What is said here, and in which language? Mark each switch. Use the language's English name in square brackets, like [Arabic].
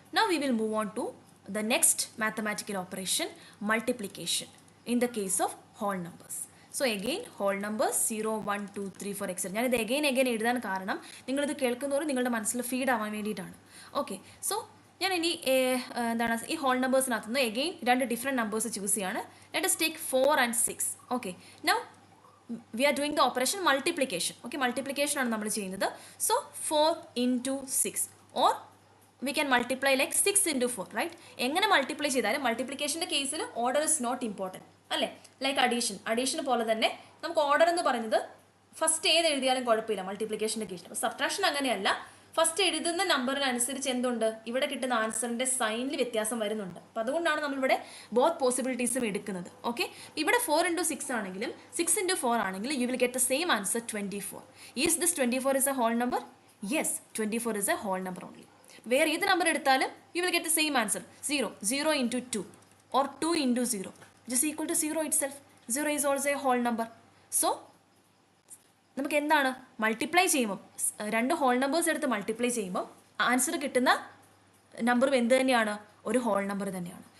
[English] Now we will move on to the next mathematical operation, multiplication, in the case of whole numbers. So again whole numbers 0, 1, 2, 3, 4 etc. [Malayalam] ഞാനിത് again എഴുതാൻ കാരണം നിങ്ങളിത് കേൾക്കുന്നതോറും നിങ്ങളുടെ മനസ്സിൽ feed ആവാൻ വേണ്ടിയിട്ടാണ്. ഓക്കെ, സോ ഞാൻ ഇനി എന്താണ് ഈ ഹോൾ നമ്പേഴ്സിനകത്തുനിന്ന് എഗെയിൻ രണ്ട് ഡിഫറെൻറ്റ് നമ്പേഴ്സ് ചൂസ് ചെയ്യാണ്. [English] Let us take 4 and 6. Okay, now we are doing the operation multiplication. [Malayalam] Okay, multiplication ആണ് നമ്മൾ ചെയ്യുന്നത്. [English] So 4 into 6 or we can multiply like 6 into 4, right? [Malayalam] എങ്ങനെ മൾട്ടിപ്ലൈ ചെയ്താലും മൾട്ടിപ്ലിക്കേഷൻ്റെ കേസിൽ [English] order is not important [Malayalam] അല്ലേ? Like addition പോലെ തന്നെ നമുക്ക് ഓർഡർ എന്ന് പറയുന്നത് ഫസ്റ്റ് ഏത് എഴുതിയാലും കുഴപ്പമില്ല മൾട്ടിപ്ലിക്കേഷൻ്റെ കേസിൽ. അപ്പോൾ സബ്ട്രാക്ഷൻ അങ്ങനെയല്ല, ഫസ്റ്റ് എഴുതുന്ന നമ്പറിനനുസരിച്ച് എന്തുണ്ട്, ഇവിടെ കിട്ടുന്ന ആൻസറിൻ്റെ സൈനിൽ വ്യത്യാസം വരുന്നുണ്ട്. അപ്പോൾ അതുകൊണ്ടാണ് നമ്മളിവിടെ ബോത്ത് പോസിബിലിറ്റീസും എടുക്കുന്നത്. ഓക്കെ, ഇവിടെ 4 into 6 ആണെങ്കിലും 6 into 4 ആണെങ്കിലും [English] You will get the same answer 24. Is this 24 is a whole number? Yes, 24 is a whole number only. [Malayalam] വേറെ ഏത് നമ്പർ എടുത്താലും [English] You will get the same answer. 0 into 2 or 2 into 0 which is equal to 0 itself. 0 is also a whole number. [Malayalam] So നമുക്ക് എന്താണ് multiply ചെയ്യുമ്പോൾ രണ്ട് whole numbers എടുത്ത് multiply ചെയ്യുമ്പോൾ answer കിട്ടുന്ന നമ്പറും എന്ത് തന്നെയാണ്, ഒരു ഹോൾ നമ്പർ തന്നെയാണ്.